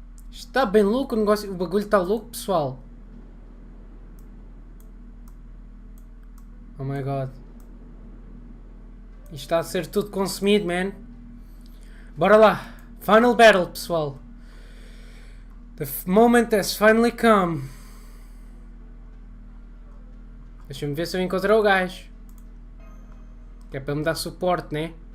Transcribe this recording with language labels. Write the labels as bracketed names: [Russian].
[Portuguese] Está bem louco o negócio. O bagulho está louco, pessoal. [English] Oh my god. [Portuguese] Isto está a ser tudo consumido, man. Bora lá. [English] Final battle, [Portuguese] pessoal. [English] The moment has finally come. [Portuguese] Deixa-me ver se eu encontrei o gajo. Que é para me dar suporte, né?